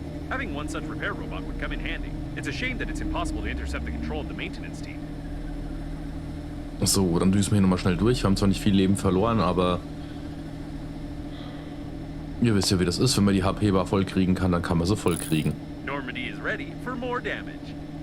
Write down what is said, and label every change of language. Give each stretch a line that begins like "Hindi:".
English: Having one such repair robot would come in handy. It's a shame that it's impossible to intercept the control of the maintenance team.
German: So, dann düsen wir hier nochmal schnell durch. Wir haben zwar nicht viel Leben verloren, aber ihr wisst ja, wie das ist. Wenn man die HP-Bar voll kriegen kann, dann kann man sie voll kriegen.
English: Normandy is ready for more damage.